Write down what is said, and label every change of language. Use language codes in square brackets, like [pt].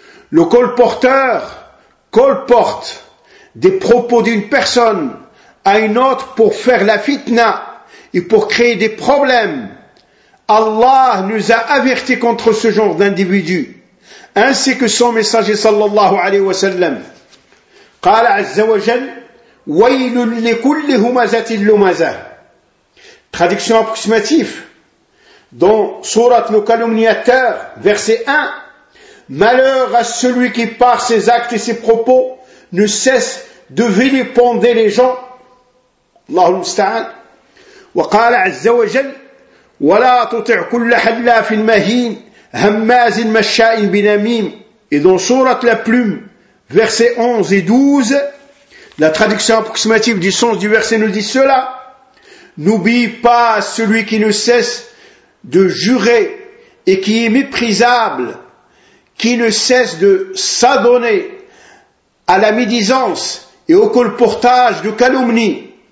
[fr] Le colporteur colporte des propos d'une personne à une autre pour faire la fitna et pour créer des problèmes. Allah nous a avertis contre ce genre d'individu, ainsi que son messager sallallahu alayhi wa sallam. [ar] قال عز وجل ويل لكل همزة لمزة. [fr] Traduction approximative dans sourate le calomniateur, verset 1. Malheur à celui qui par ses actes et ses propos ne cesse de vilipender les gens. [ar] الله المستعان. وقال عز وجل ولا تطع كل حلاف مهين هماز مشاء بنميم. [fr] Et dans sourate la plume, versets 11 et 12, la traduction approximative du sens du verset nous dit cela. N'oublie pas celui qui ne cesse de jurer et qui est méprisable, qui ne cesse de s'adonner à la médisance et au colportage de calomnie.